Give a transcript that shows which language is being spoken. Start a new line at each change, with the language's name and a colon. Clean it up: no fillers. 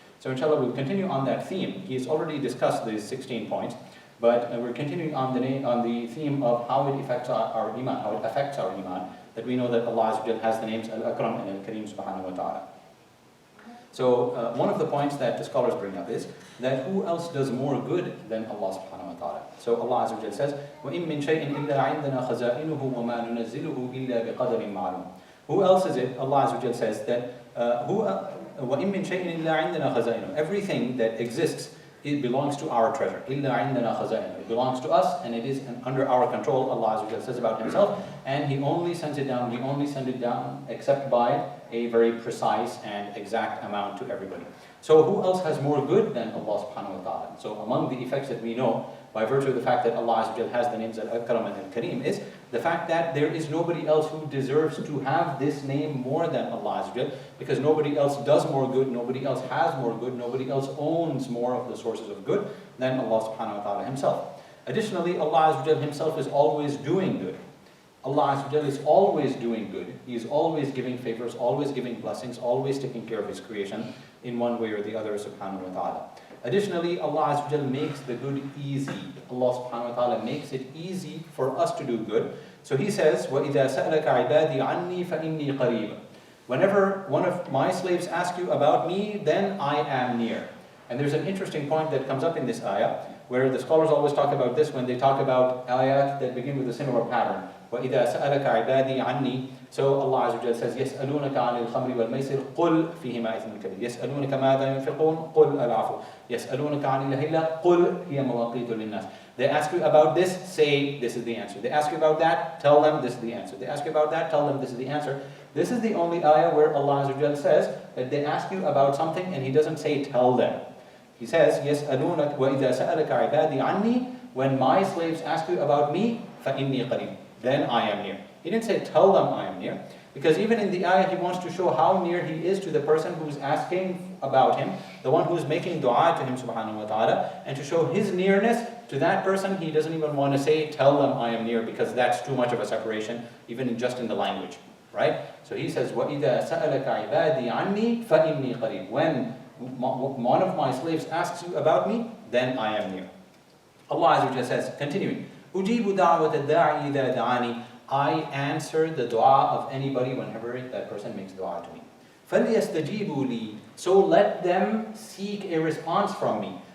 English: So inshallah we'll continue on that theme. He's already discussed these 16 points, but we're continuing on the theme of how it affects our iman, that we know that Allah Azza wa Jalla has the names Al-Akram and Al-Kareem subhanahu wa ta'ala. So one of the points that the scholars bring up is that who else does more good than Allah subhanahu wa ta'ala? So Allah Azza wa Jalla says,
Arabic: وَإِن مِّن شَيْءٍ إِلَّا عِنْدَنَا خَزَائِنُهُ وَمَا نُنَزِّلُهُ إِلَّا بِقَدَرٍ مَعْلُومٍ.
English: Who else is it? Allah Azza wa Jalla says that
Arabic: وَإِن مِّن شَيْءٍ إِلَّا عِنْدَنَا خَزَائِنُهُ.
English: Everything that exists, it belongs to our treasure.
Arabic: إِلَّا عِنْدَنَا خَزَائِنُهُ.
English: It belongs to us, and it is under our control, Allah Azza wa Jalla says about Himself, and He only sends it down, we only send it down except by a very precise and exact amount to everybody. So who else has more good than Allah subhanahu wa ta'ala? So among the effects that we know, by virtue of the fact that Allah Azza wa Jalla has the names Al-Akram and Al-Kareem, is the fact that there is nobody else who deserves to have this name more than Allah Azza wa Jalla, because nobody else does more good, nobody else has more good, nobody else owns more of the sources of good than Allah subhanahu wa ta'ala Himself. Additionally, Allah Azza wa Jalla Himself is always doing good. Allah Azza wa Jalla is always doing good. He is always giving favors, always giving blessings, always taking care of His creation in one way or the other, subhanahu wa ta'ala. Additionally, Allah Azza wa Jalla makes the good easy. Allah subhanahu wa ta'ala makes it easy for us to do good. So He says,
Arabic: وَإِذَا سَأَلَكَ عِبَادِي عَنِّي فَإِنِّي قَرِيبٌ.
English: Whenever one of my slaves asks you about me, then I am near. And there's an interesting point that comes up in this ayah, where the scholars always talk about this when they talk about ayat that begin with a similar pattern.
Arabic: وَإِذَا سَأَلَكَ عِبَادِي عَنِّي.
English: So Allah Azza wa Jalla says,
Arabic: يَسْأَلُونَكَ عَنِ الْخَمْرِ وَالْمَيْسِرِ قُلْ فِيهِمَا إِثْمٌ كَبِيرٌ يَسْأَلُونَكَ مَاذَا يُنْفِقُونَ قُلْ الْعَفْوَ يَسْأَلُونَكَ عَنِ الْأَهِلَّةِ قُلْ هِيَ مَوَاقِيتُ لِلنَّاسِ.
English: They ask you about this, say this is the answer. They ask you about that, tell them this is the answer. They ask you about that, tell them this is the answer. This is the only ayah where Allah Azza wa Jalla says that they ask you about something and He doesn't say tell them. He says,
Arabic: يَسْأَلُونَكَ وَإِذَا سَأَلَكَ عِبَادِي عَنِّي.
English: When my slaves ask you about me,
Arabic: فَإِنِّي قَرِيبٌ.
English: Then I am near. He didn't say tell them I am near, because even in the ayah He wants to show how near He is to the person who's asking about Him, the one who's making dua to Him subhanahu wa ta'ala, and to show His nearness to that person. He doesn't even want to say tell them I am near, because that's too much of a separation, even just in the language, right? So He says,
Arabic: وَإِذَا سَأَلَكَ عِبَادِي عَنِّي فَإِنِّي قَرِيبٌ.
English: When one of my slaves asks you about me, then I am near. Allah Azza wa Jalla says, continuing,
Arabic: أُجِيبُ دَعْوَةَ الدَّاعِ إِذَا دَعَانِي.
English: I answer the dua of anybody whenever that person makes dua to me.
Arabic: فَلْيَسْتَجِيبُوا لِي.
English: So let them seek a response from me.